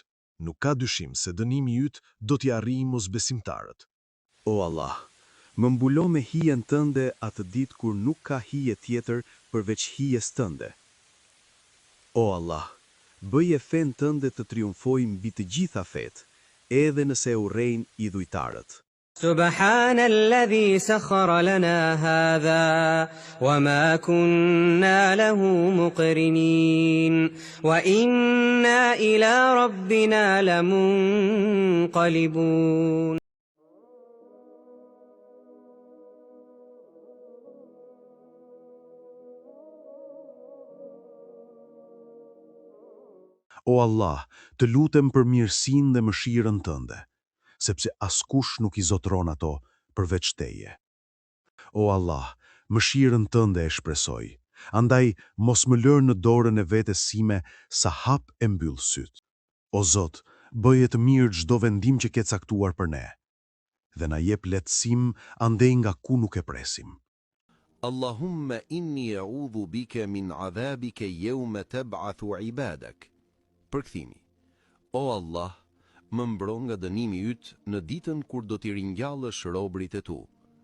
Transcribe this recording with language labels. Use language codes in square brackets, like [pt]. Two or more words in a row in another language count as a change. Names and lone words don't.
[sq] Nuk ka dyshim se dënimi yt do t'i arrijë mosbesimtarët. O Allah, më mbulo me hijen tënde atë ditë kur nuk ka hije tjetër përveç hijes tënde. O Allah, bëje fen tënde të triumfojë mbi të gjitha fetë, edhe nëse e urrejnë idhujtarët. [ar] سبحان الذي سخر لنا هذا وما كنا له مقرنين وإنا إلى ربنا لمنقلبون. [sq] O Allah, të lutem për mirësinë dhe mëshirën tënde, sepse askush nuk i zotron ato përveç teje. O Allah, mëshirën tënde e shpresoj, andaj mos më lër në dorën e vetes sime sa hap e mbyll syt. O Zot, bëje të mirë çdo vendim që ke caktuar për ne, dhe na jep lehtësim andej nga ku nuk e presim. [ar] اللهم إني أعوذ بك من عذابك يوم تبعث عبادك. [sq] Përkthimi. O Allah, më mbron nga dënimi yt në ditën kur do t'i ringjallësh robërit e tu.